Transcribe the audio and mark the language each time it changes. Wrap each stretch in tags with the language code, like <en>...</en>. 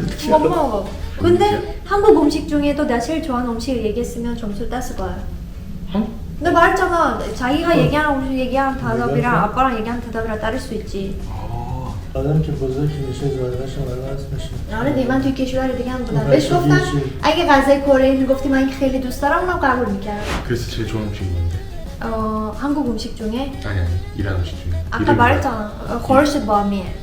<ko>못 먹어. 근데 한국 음식 중에도 내가 제일 좋아하는 음식을 얘기했으면 점수를 땄을 거야. 근데 말했잖아. 자기가 얘기하는 음식 얘기하는 대답이랑 아빠랑 얘기하는 대답이랑 다를 수 있지.</ko> <fa>آدم که بزرگ میشه زایدهش عوض میشه. آره دیگه من توی کشور دیگه هم بودم. بهش گفتم اگه غذای کره میگفتی من خیلی دوست دارم اونم قبول میکردم.</fa> <ko>그래서 제일 좋아하는 음식이 뭔데? 한국 음식 중에 아니 이란 음식 중에. 아까 말했잖아. 호르시 바미에.</ko>